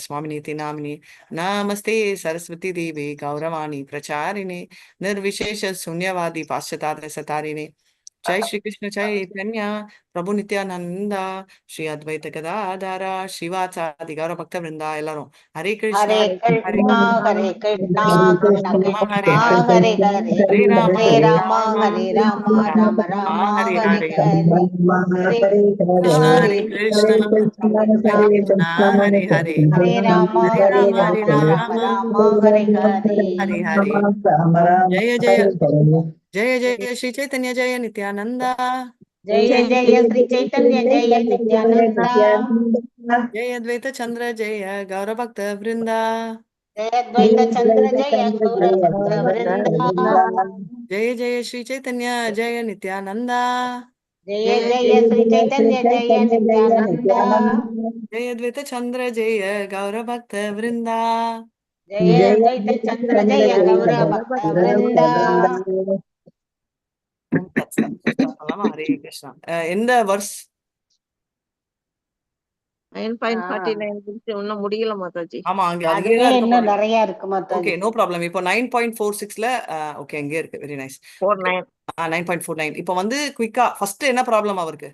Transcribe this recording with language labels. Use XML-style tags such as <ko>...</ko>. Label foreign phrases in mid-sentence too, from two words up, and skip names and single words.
<sa>स्वामिनीति नामिनि नमस्ते सरस्वती देवी गौरवाणी प्रचारिणे निर्विशेष शून्यवादी पाश्चात्य सतारिणे जय श्री कृष्ण चैतन्य प्रभु नित्यानंद श्री अद्वैत गदाधर शिवाचार्य गौर भक्त वृंदा எல்லாரும் हरे कृष्णा हरे हरे कृष्णा हरे कृष्णा कृष्ण हरे कृष्णा हरे हरे हरे हरे राम हरे राम हरे राम राम राम हरे हरे हरे हरे हरे कृष्णा हरे कृष्णा कृष्णा कृष्णा हरे हरे हरे राम हरे राम राम राम हरे हरे हरे हरे जय जय जय जय श्री चैतन्य जय नित्यानंद जय जय श्री चैतन्य जय नित्यानंद जय अद्वैत चंद्र जय गौर भक्त वृंदा जय अद्वैत चंद्र जय गौर भक्त वृंद जय जय श्री चैतन्य जय नित्यानंद जय जय श्री चैतन्य जय नित्यानंद जय अद्वैत चंद्र जय गौर भक्त वृंदा जय अद्वैत चंद्र जय गौर भक्त वृंद हरे कृष्णा</sa> <ta>எந்த வர்ஸ் 9.49 இன்னும் முடியல மாதாஜி. ஆமா அங்க அதுவே அதுதான் இருக்க இன்னும் போகுது. நிறைய இருக்கு மாதாஜி.</ta> <en>okay no problem.</en> <ta>இப்போ 9.46ல ஓகே அங்கே இருக்கு.</ta> <en>very nice.</en> <ta>49 9.49. இப்போ வந்து</ta> <en>quick first</en> <ta>என்ன ப்ராப்ளம் அவருக்கு?</ta>